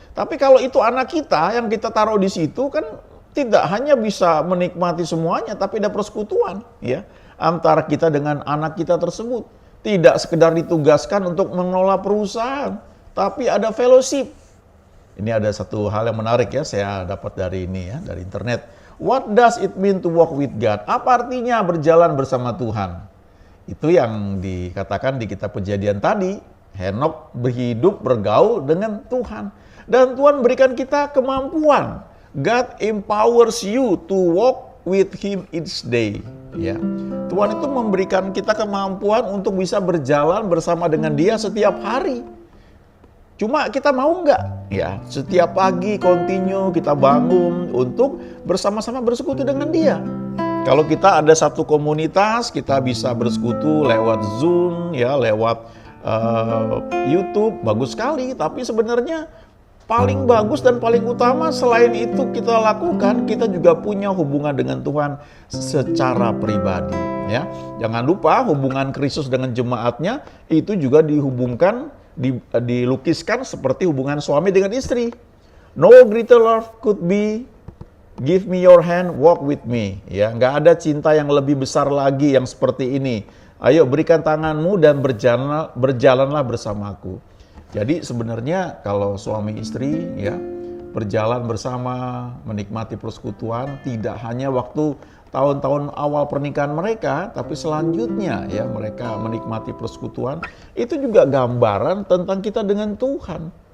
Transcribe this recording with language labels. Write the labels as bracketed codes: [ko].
[id] Tapi kalau itu anak kita yang kita taruh di situ kan tidak hanya bisa menikmati semuanya, tapi ada persekutuan ya antara kita dengan anak kita tersebut. Tidak sekedar ditugaskan untuk mengelola perusahaan, tapi ada fellowship. Ini ada satu hal yang menarik ya, saya dapat dari ini ya, dari internet. [en] What does it mean to walk with God? [id] Apa artinya berjalan bersama Tuhan? Itu yang dikatakan di kitab Kejadian tadi. Henokh berhidup bergaul dengan Tuhan. Dan Tuhan berikan kita kemampuan. [en] God empowers you to walk with Him each day. [id] Ya. Tuhan itu memberikan kita kemampuan untuk bisa berjalan bersama dengan Dia setiap hari. Cuma kita mau nggak? Ya, setiap pagi continue kita bangun untuk bersama-sama bersekutu dengan Dia. Kalau kita ada satu komunitas, kita bisa bersekutu lewat Zoom, ya, lewat YouTube, bagus sekali. Tapi sebenarnya paling bagus dan paling utama selain itu kita lakukan, kita juga punya hubungan dengan Tuhan secara pribadi. Ya, jangan lupa hubungan Kristus dengan jemaatnya itu juga dihubungkan, dilukiskan seperti hubungan suami dengan istri. [en] No greater love could be give me your hand, walk with me. [id] Ya, nggak ada cinta yang lebih besar lagi yang seperti ini. Ayo berikan tanganmu dan berjalanlah bersamaku. Jadi sebenarnya kalau suami istri ya berjalan bersama, menikmati persekutuan tidak hanya waktu tahun-tahun awal pernikahan mereka, tapi selanjutnya ya mereka menikmati persekutuan, itu juga gambaran tentang kita dengan Tuhan.